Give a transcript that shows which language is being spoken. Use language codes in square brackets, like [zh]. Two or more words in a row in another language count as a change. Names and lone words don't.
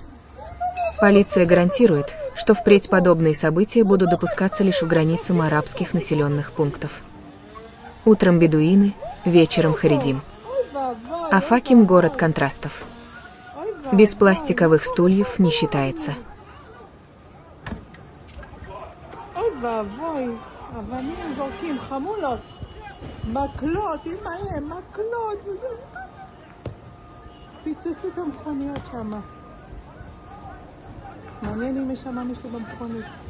[ru] Полиция гарантирует, что впредь подобные события будут допускаться лишь в границах арабских населенных пунктов. Утром бедуины, вечером харидим. Афаким – город контрастов. Без пластиковых стульев не считается. [he] ואבוי, אבנים זורקים, חמולות, מקלות, אימא'לה, מקלות, וזה... פיצצו את המכוניות שם. מעניין אם יש שם מישהו במכונית.